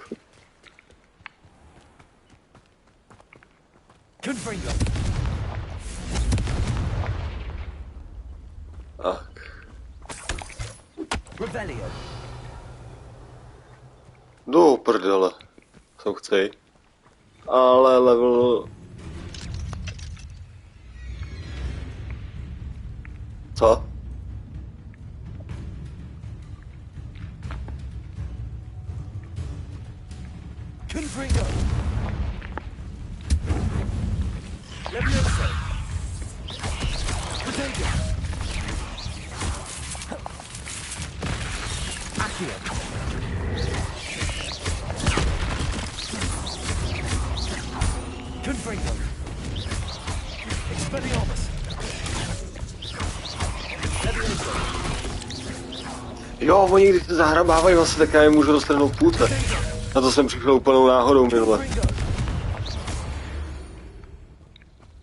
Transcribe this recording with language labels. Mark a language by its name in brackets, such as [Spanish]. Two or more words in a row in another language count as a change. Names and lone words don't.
[Czech] Tak. Do prdele. Co chci. Ale level... Co? Confringo. Levioso. Potato. Accio. Confringo. Expelliarmus. Levioso. Jo, oni když se zahrabávají vlastně, tak já je můžu roztrhnout půlce. Na to jsem přišel úplnou náhodou minule.